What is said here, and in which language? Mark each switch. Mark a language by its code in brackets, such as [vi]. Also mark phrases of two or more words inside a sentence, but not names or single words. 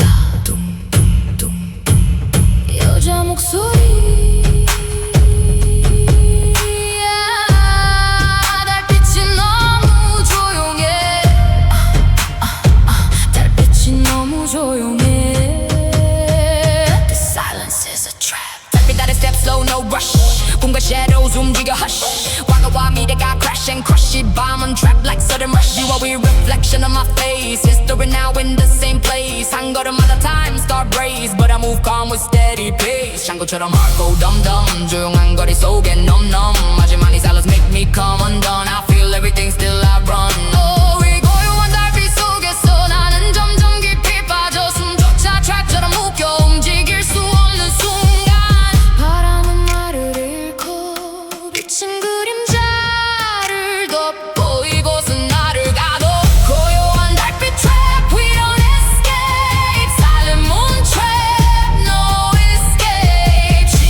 [ko] 둥둥둥 여자 목소리. 달빛이 너무 조용해. 달빛이 너무 조용해. [en] The silence is a trap. [ko] 달빛 아래 [en] step slow no rush. [ko] 꿈과 shadows 움직여 hush. 과거와 미래가 [en] crash and crush. [ko] 이 밤은 [en] trap like sudden rush. You are a reflection of my face. History now in the same place. [ko] 한 걸음마다 [en] time start brace. But I move calm with steady pace. 샹궈처럼 heart go dum dum. [ko] 조용한 거리 속에 [en] numb numb. [ko] 하지만 이 [en] silence make me come undone. I feel everything still I run. [ko] Oh, 이 고요한 달빛 속에서 나는 점점 깊이 빠져. 숨조차 trap처럼 묶여 움직일 수 없는 순간. 바람은 나를 잃고 비친 그림자를 덮고 이곳은 나를 가둬. 고요한 달빛 [en] trap we don't escape. Silent moon trap no escape.